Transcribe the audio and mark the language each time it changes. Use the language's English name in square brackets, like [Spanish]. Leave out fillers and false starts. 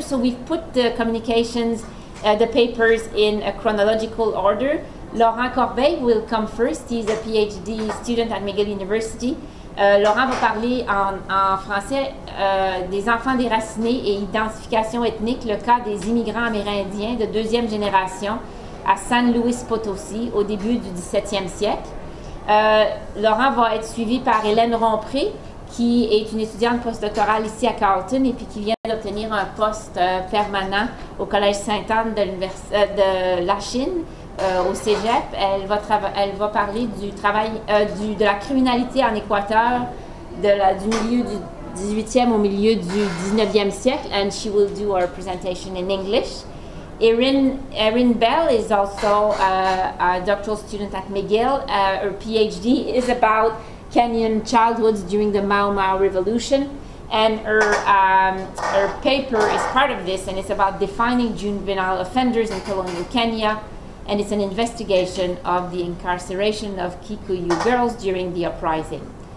[English] So we've put the communications, the papers in a chronological order. Laurent Corbeil will come first. He's a PhD student at McGill University. [French] Laurent va parler en français des enfants déracinés et identification ethnique, le cas des immigrants amérindiens de deuxième génération à San Luis Potosí au début du 17e siècle. Laurent va être suivi par Hélène Rompré, qui est une étudiante postdoctorale ici à Carleton et puis qui vient d'obtenir un poste permanent au Collège Sainte-Anne de la Chine, au Cégep. Elle va parler du travail, de la criminalité en Équateur, du milieu du 18e au milieu du 19e siècle, [English] and she will do her presentation in English. Erin Bell is also a doctoral student at McGill. Her PhD is about Kenyan childhoods during the Mau Mau Revolution. And her paper is part of this, and it's about defining juvenile offenders in colonial Kenya, and it's an investigation of the incarceration of Kikuyu girls during the uprising.